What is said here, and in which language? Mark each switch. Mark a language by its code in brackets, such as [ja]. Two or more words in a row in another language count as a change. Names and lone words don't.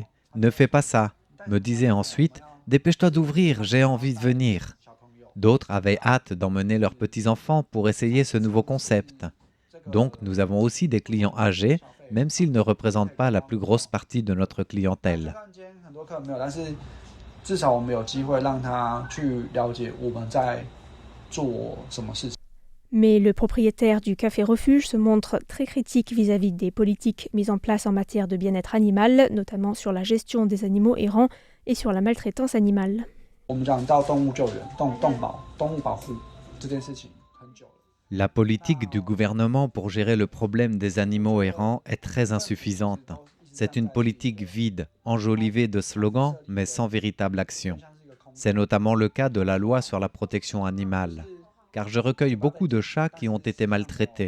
[fr] Ne fais pas ça », me disaient ensuite « Dépêche-toi d'ouvrir, j'ai envie de venir ». D'autres avaient hâte d'emmener leurs petits-enfants pour essayer ce nouveau concept. Donc nous avons aussi des clients âgés, même s'ils ne représentent pas la plus grosse partie de notre clientèle. [zh] 很多客人没有，但是至少我们有机会让他去了解我们在做什么事情。 [fr] Mais le propriétaire du Café Refuge se montre très critique vis-à-vis des politiques mises en place en matière de bien-être animal, notamment sur la gestion des animaux errants et sur la maltraitance animale. [zh] 我们讲到动物救援、动物保护这件事情很久了。 [fr] La politique du gouvernement pour gérer le problème des animaux errants est très insuffisante. C'est une politique vide, enjolivée de slogans, mais sans véritable action. C'est notamment le cas de la loi sur la protection animale. Car je recueille beaucoup de chats qui ont été maltraités.